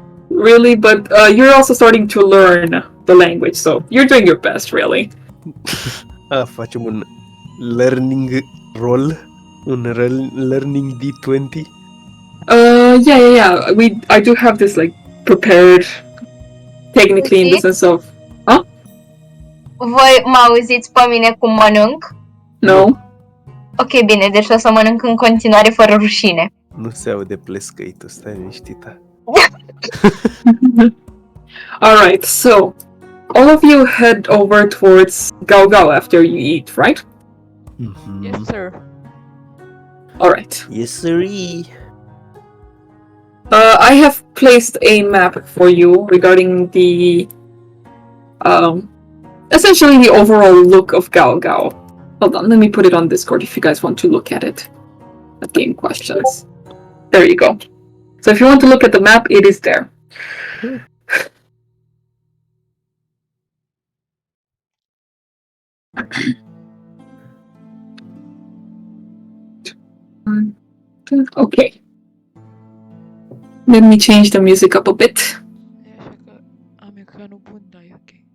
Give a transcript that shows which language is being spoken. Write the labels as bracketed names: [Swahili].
[English] Really, but you're also starting to learn the language, so you're doing your best, really. [Romanian] Facem un learning roll, un learning D20. [English] Yeah. I do have this like prepared, technically in the sense of. Huh? [Romanian] Voi mă auziți pe mine cum mănânc? [English] No. [Romanian] Ok, bine, deci o să mănânc în continuare fără rușine. Nu se aude plescăitul, stai liniștită. [English] Alright, so all of you head over towards Gao after you eat, right? Mm-hmm. Yes, sir. Alright. Yes, sirree. I have placed a map for you regarding the essentially the overall look of Gao. Hold on, let me put it on Discord if you guys want to look at it. At game questions. There you go. So if you want to look at the map, it is there. Okay. Let me change the music up a bit. [Romanian] E așa că am ecranul bun, da, e ok.